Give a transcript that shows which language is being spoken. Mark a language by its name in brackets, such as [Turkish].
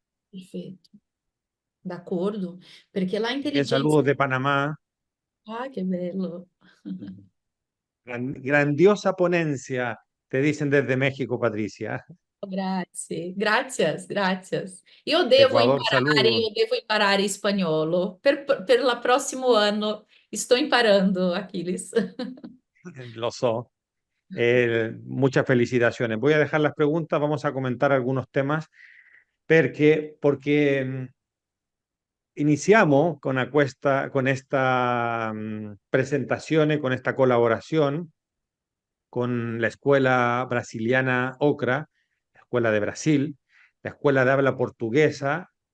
[Italian] perfetto. D'accordo, perché la [Spanish] Bien, [Italian] intelligenza... [Spanish] saludos de Panamá. [Italian] Ah, che bello. [Spanish] Grandiosa ponencia, te dicen desde México, Patricia. [Italian] Grazie, [Spanish] gracias, gracias. Ecuador, saludos. [Italian] Io devo imparare spagnolo. Per il prossimo anno sto imparando, Achilles. Lo so. [Spanish] Muchas felicitaciones. Voy a dejar las preguntas, vamos a comentar algunos temas, porque [Italian] iniziamo [Spanish] con esta presentación, con esta colaboración con la escuela brasiliana OCRA, la escuela de Brasil, la escuela de habla portuguesa,